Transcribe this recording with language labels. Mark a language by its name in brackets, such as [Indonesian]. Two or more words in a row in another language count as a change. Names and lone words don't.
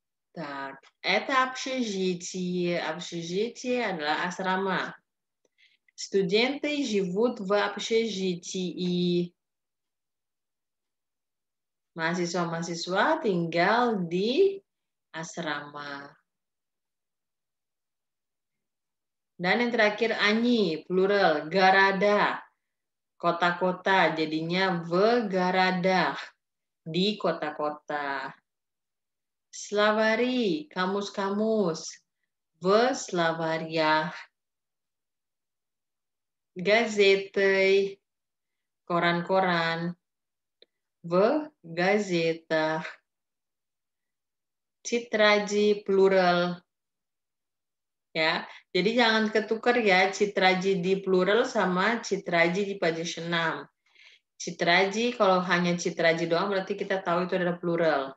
[Russian] Так, это общежитие. Общежитие [Indonesian] adalah asrama. [Russian] Студенты живут в общежитии. [Indonesian] Mahasiswa-mahasiswa tinggal di asrama. Dan yang terakhir они, plural, города. Kota-kota, jadinya [Russian] в городах, [Indonesian] di kota-kota. Словари, kamus-kamus, [Russian] в словарях. [Indonesian] Газеты, koran-koran, [Russian] в газетах. [Indonesian] Citraji, plural. Ya, jadi jangan ketukar ya citraji di plural sama citraji di position 6. Citraji kalau hanya citraji doang berarti kita tahu itu adalah plural.